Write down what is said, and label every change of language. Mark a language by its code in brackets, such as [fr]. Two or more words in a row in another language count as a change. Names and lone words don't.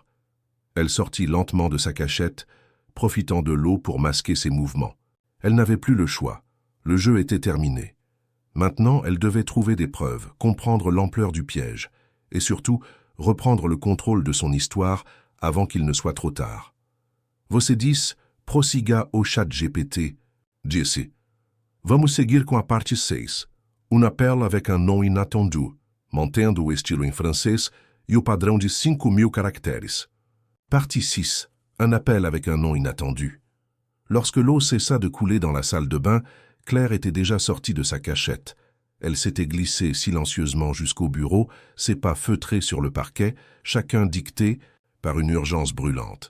[fr] Elle sortit lentement de sa cachette, profitant de l'eau pour masquer ses mouvements. Elle n'avait plus le choix. Le jeu était terminé. Maintenant, elle devait trouver des preuves, comprendre l'ampleur du piège, et surtout, reprendre le contrôle de son histoire avant qu'il ne soit trop tard. [pt] Você disse, prossiga o ChatGPT, disse. Vamos seguir com a parte 6. [fr] Un appel avec un nom inattendu, [pt] mantendo o estilo em francês e o padrão de 5000 caractères. [fr] Partie 6. Un appel avec un nom inattendu. Lorsque l'eau cessa de couler dans la salle de bain, Claire était déjà sortie de sa cachette. Elle s'était glissée silencieusement jusqu'au bureau, ses pas feutrés sur le parquet, chacun dicté par une urgence brûlante.